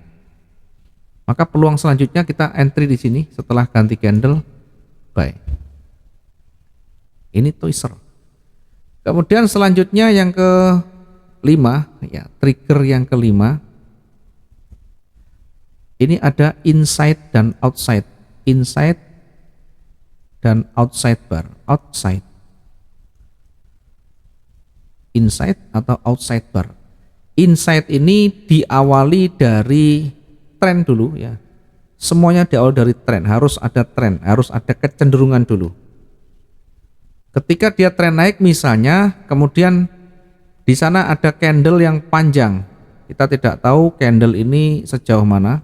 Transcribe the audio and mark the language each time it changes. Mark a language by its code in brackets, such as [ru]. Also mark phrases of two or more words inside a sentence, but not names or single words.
[id] Maka peluang selanjutnya kita entry di sini setelah ganti [en] candle buy. [id] Ini twister. Kemudian selanjutnya yang kelima ya, trigger yang kelima. Ini ada inside dan outside. Inside dan [en] outside bar. [id] Outside. Inside atau [en] outside bar. [id] Inside ini diawali dari tren dulu ya. Semuanya diawali dari tren, harus ada tren, harus ada kecenderungan dulu. Ketika dia tren naik misalnya, kemudian di sana ada candle yang panjang. Kita tidak tahu candle ini sejauh mana.